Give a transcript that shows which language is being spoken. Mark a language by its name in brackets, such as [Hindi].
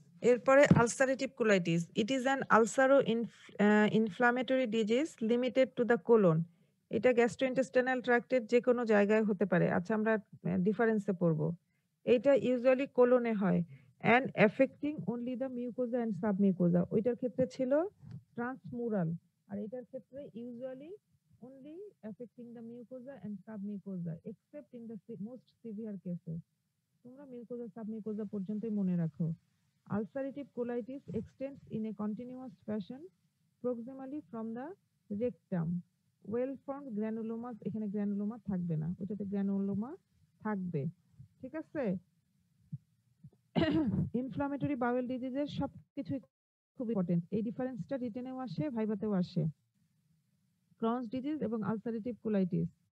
[English] এরপরে ulcerative colitis. It is an ulcero inflammatory disease limited to the colon. [Bangla] এটা gastrointestinal ট্র্যাক্টের যে কোনো জায়গায় হতে পারে। আচ্ছা, আমরা ডিফারেন্সে পড়বো। এইটা ইউজুয়ালি কোলনে হয় [English] And affecting only the mucosa and submucosa. [Bangla] ওইটার ক্ষেত্রে ছিল ট্রান্সমুরাল, আর এটার ক্ষেত্রে usually [English] only affecting the mucosa and submucosa except in the most severe cases. [Bangla] তোমরা মিউকোজা সাবমিউকোজা পর্যন্তই মনে রাখো। [English] Ulcerative colitis extends in a continuous fashion proximally from the rectum. Well-formed granulomas, [Bangla] এখানে গ্র্যানুলোমা থাকবে না, ওটাতে গ্র্যানুলোমা থাকবে। ঠিক আছে? ইনফ্লামেটরি বাউল ডিজিজের সবকিছুই খুব ইম্পর্টেন্ট। এই ডিফারেন্সটা রিটেনেও আসে, ভাইভাতেও আসে। ক্রনস ডিজিজ এবং আলসারেটিভ কোলাইটিস।